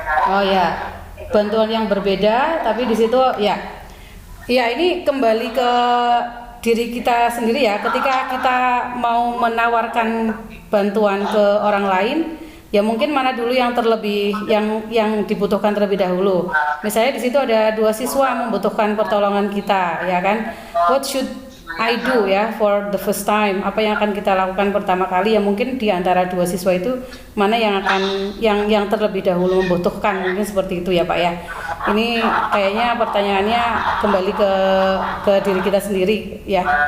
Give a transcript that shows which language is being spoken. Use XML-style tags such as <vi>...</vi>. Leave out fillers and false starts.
<id>Oh ya, bantuan yang berbeda, tapi di situ ya ini kembali ke diri kita sendiri ya. Ketika kita mau menawarkan bantuan ke orang lain, ya mungkin mana dulu yang terlebih yang dibutuhkan terlebih dahulu. Misalnya di situ ada dua siswa membutuhkan pertolongan kita, ya kan?</id> <en>What should I do ya for the first time?</en> <id>Apa yang akan kita lakukan pertama kali? Ya mungkin di antara dua siswa itu mana yang terlebih dahulu membutuhkan, mungkin seperti itu ya Pak ya. Ini kayaknya pertanyaannya kembali ke diri kita sendiri ya.</id>